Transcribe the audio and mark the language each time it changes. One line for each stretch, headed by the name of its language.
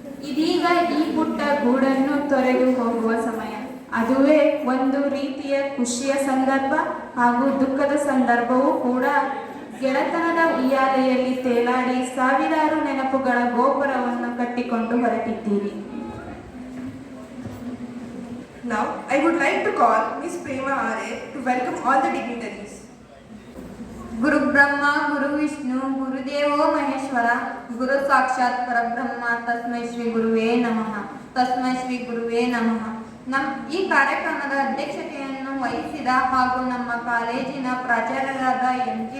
Kannada: ಇದೀಗ ಈ ಪುಟ್ಟ ಗೂಡನ್ನು ತೊರೆದು ಹೋಗುವ ಸಮಯ. ಅದುವೇ ಒಂದು ರೀತಿಯ ಖುಷಿಯ ಸಂದರ್ಭ ಹಾಗೂ ದುಃಖದ ಸಂದರ್ಭವೂ ಕೂಡ. ಗೆಳೆತನದ ಉಯ್ಯಾಲೆಯಲ್ಲಿ ತೇಲಾಡಿ ಸಾವಿರಾರು ನೆನಪುಗಳ ಗೋಪುರವನ್ನು ಕಟ್ಟಿಕೊಂಡು ಹೊರಟಿದ್ದೀರಿ.
English: Now, I would like to call Ms. Prema R.A. to welcome all the dignitaries.
Sanskrit: ಗುರು ಬ್ರಹ್ಮ ಗುರು ವಿಷ್ಣು ಗುರುದೇವೋ ಮಹೇಶ್ವರ ಗುರು ಸಾಕ್ಷಾತ್ ಪರಬ್ರಹ್ಮ ತಸ್ಮೈ ಶ್ರೀ ಗುರುವೇ ನಮಃ. ತಸ್ಮೈ ಶ್ರೀ ಗುರುವೇ ನಮಃ.
Kannada: ಈ ಕಾರ್ಯಕ್ರಮದ ಅಧ್ಯಕ್ಷತೆಯನ್ನು ವಹಿಸಿದ ಹಾಗೂ ನಮ್ಮ ಕಾಲೇಜಿನ ಪ್ರಾಚಾರ್ಯರಾದ ಎಂ.ಜಿ.